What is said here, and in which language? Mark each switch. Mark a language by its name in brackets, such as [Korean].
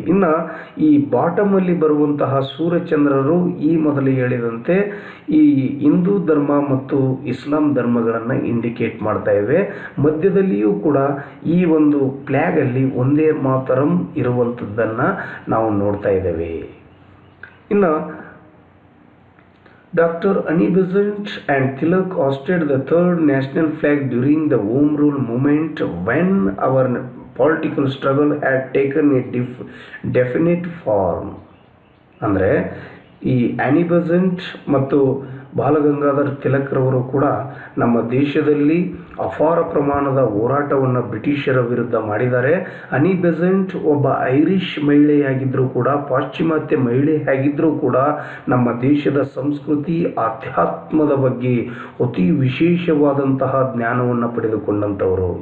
[Kannada] ಇನ್ನು ಈ ಬಾಟಮಲ್ಲಿ ಬರುವಂತಹ ಸೂರ್ಯಚಂದ್ರರು ಈ ಮೊದಲು ಹೇಳಿದಂತೆ ಈ ಹಿಂದೂ ಧರ್ಮ ಮತ್ತು ಇಸ್ಲಾಂ ಧರ್ಮಗಳನ್ನು ಇಂಡಿಕೇಟ್ ಮಾಡ್ತಾ ಇವೆ. ಮಧ್ಯದಲ್ಲಿಯೂ ಕೂಡ ಈ ಒಂದು ಫ್ಲ್ಯಾಗಲ್ಲಿ ಒಂದೇ ಮಾತರಂ ಇರುವಂಥದ್ದನ್ನು ನಾವು ನೋಡ್ತಾ ಇದ್ದೇವೆ. ಇನ್ನು Dr. [English] Annie Besant and Tilak hoisted the third national flag during the Home Rule movement when our political struggle had taken a definite form. [Kannada] ಅಂದರೆ ಈ ಆನಿ ಬೆಸೆಂಟ್ ಮತ್ತು ಬಾಲಗಂಗಾಧರ್ ತಿಲಕ್ರವರು ಕೂಡ ನಮ್ಮ ದೇಶದಲ್ಲಿ ಅಪಾರ ಪ್ರಮಾಣದ ಹೋರಾಟವನ್ನು ಬ್ರಿಟಿಷರ ವಿರುದ್ಧ ಮಾಡಿದ್ದಾರೆ. ಆನಿ ಬೆಸೆಂಟ್ ಒಬ್ಬ ಐರಿಷ್ ಮಹಿಳೆಯಾಗಿದ್ದರೂ ಕೂಡ, ಪಾಶ್ಚಿಮಾತ್ಯ ಮಹಿಳೆಯಾಗಿದ್ದರೂ ಕೂಡ ನಮ್ಮ ದೇಶದ ಸಂಸ್ಕೃತಿ, ಆಧ್ಯಾತ್ಮದ ಬಗ್ಗೆ ಅತಿ ವಿಶೇಷವಾದಂತಹ ಜ್ಞಾನವನ್ನು ಪಡೆದುಕೊಂಡಂಥವರು.